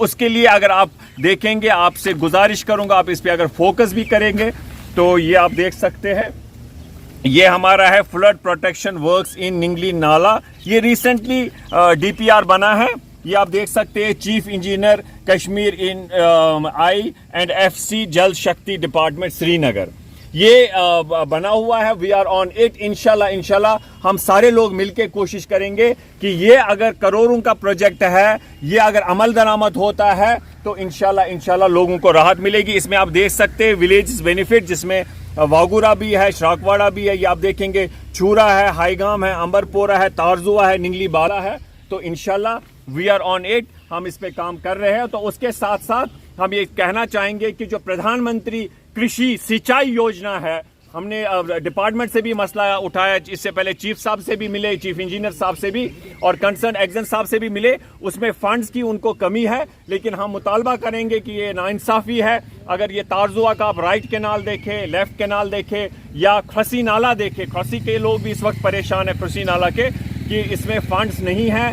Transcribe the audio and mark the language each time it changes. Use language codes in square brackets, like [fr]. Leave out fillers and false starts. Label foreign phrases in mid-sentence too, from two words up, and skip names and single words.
[ur] اس کے لیے اگر آپ دیکھیں گے، آپ سے گزارش کروں گا آپ اس پہ اگر فوکس بھی کریں گے تو یہ آپ دیکھ سکتے ہیں، یہ ہمارا ہے [en] flood protection works in [ur] ننگلی نالا. یہ [en] recently DPR [ur] بنا ہے، یہ آپ دیکھ سکتے ہیں، [en] chief engineer Kashmir in I and FC [ur] جل شکتی ڈپارٹمنٹ سری نگر، یہ بنا ہوا ہے. [en] We are on it. [ur] انشاءاللہ ہم سارے لوگ مل کے کوشش کریں گے کہ یہ اگر کروڑوں کا پروجیکٹ ہے، یہ اگر عمل درآمد ہوتا ہے تو انشاءاللہ لوگوں کو راحت ملے گی. اس میں آپ دیکھ سکتے ہیں [en] villages benefit, [ur] جس میں واگورا بھی ہے، شراکواڑا بھی ہے، یہ آپ دیکھیں گے چھورا ہے، ہائی گام ہے، امبر پورہ ہے، تارزوہ ہے، ننگلی بالا ہے. تو انشاءاللہ [en] we are on it, [ur] ہم اس پہ کام کر رہے ہیں. تو اس کے ساتھ ساتھ ہم یہ کہنا چاہیں گے کہ جو پردھان منتری کرشی سینچائی یوجنا ہے، ہم نے ڈپارٹمنٹ سے بھی مسئلہ اٹھایا، اس سے پہلے چیف صاحب سے بھی ملے، [en] chief engineer [ur] صاحب سے بھی اور [en] concerned XEN [ur] صاحب سے بھی ملے. اس میں فنڈز کی ان کو کمی ہے، لیکن ہم مطالبہ کریں گے کہ یہ ناانصافی ہے. اگر یہ تارزوہ کا آپ [en] right canal [ur] دیکھیں، [en] left canal [ur] دیکھیں یا کھسی نالا دیکھیں، کھسی کے لوگ بھی اس وقت پریشان ہیں کھسی نالا کے، کہ اس میں فنڈز نہیں ہیں.